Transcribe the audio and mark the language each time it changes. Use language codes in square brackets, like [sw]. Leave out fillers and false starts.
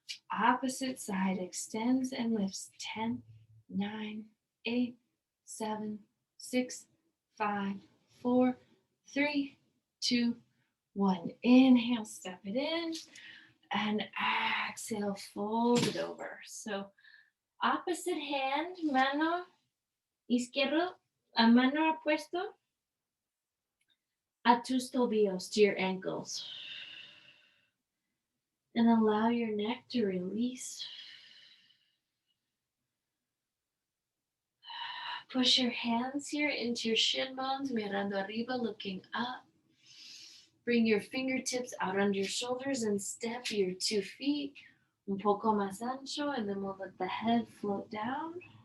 [en] Opposite side extends and lifts. 10, 9, 8, 7, 6, 5, 4, 3, 2, 1. Inhale, step it in, and exhale, fold it over. So opposite hand, [es] mano izquierdo, a mano opuesto a tus tobillos, [en] to your ankles. And allow your neck to release. Push your hands here into your shin bones, [es] mirando arriba, [en] looking up. Bring your fingertips out under your shoulders and step your 2 feet [es] un poco más ancho, [en] and then we'll let the head float down.